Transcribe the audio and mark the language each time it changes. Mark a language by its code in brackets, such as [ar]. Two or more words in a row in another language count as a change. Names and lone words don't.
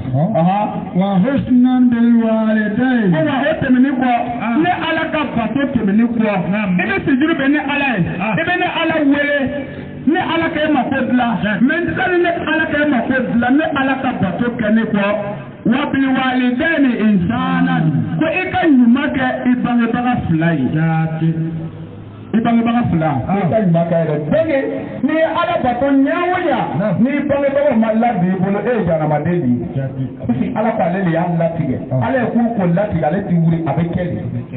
[ar] وحسنا بالوالدين. [bm] ko wa o tɛmɛnen kɔ ne ala ka bato tɛmɛnen kɔ i bɛ sujuru bɛ ni ala ye i bɛ ne ala wele. ne ala ka e ma ko dilan mais sani ne ala ka e ma ko dilan ne ala ka bato kɛ ne kɔ [ar] وبالوالدين إحسانا [bm] ko i ka ɲuman kɛ i bangebaga fila ye i bangebaga fila i ka ɲuman kɛ yɛrɛ donc n'i ye ala bato ɲɛ o ɲɛ n'i bangebagaw ma ladon i bolo e ye jaramaden de ye puisque ala ko ale de y'a latigɛ ala ye k'u ko latigɛ ale ti wuli a bɛ kɛ de.